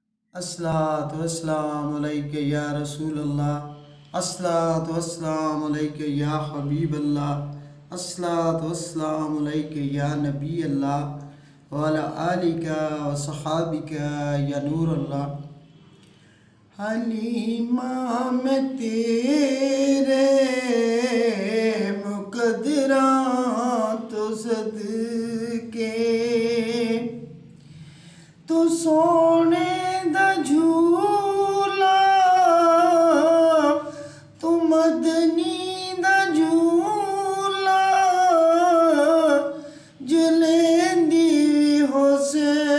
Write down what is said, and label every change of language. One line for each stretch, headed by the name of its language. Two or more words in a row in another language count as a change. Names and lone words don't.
Arabic: الصلاة والسلام عليك يا رسول الله، الصلاة والسلام عليك يا حبيب الله، الصلاة والسلام عليك يا نبي الله وعلى آلك وصحبك يا نور الله.
Punjabi: حلیمہ میں تیرے مقدرا تو صدقے تو سونے دا جھولا تو مدنی دا جھولا جلیندی ہوسے